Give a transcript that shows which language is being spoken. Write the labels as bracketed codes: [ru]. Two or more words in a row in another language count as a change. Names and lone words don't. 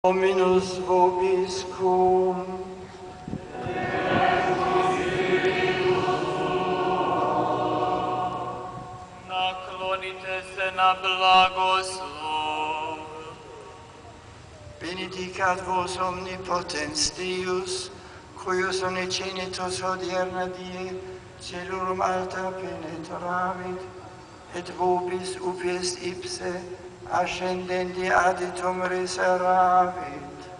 [la] Dominus vobiscum. [hr] Naklonite se na blagoslov. [la] Benedicat vos omnipotens Deus, cuius unicinitus odierna die celurum alta penetravit, et vobis ubies ipse ascendendi aditum reseravit.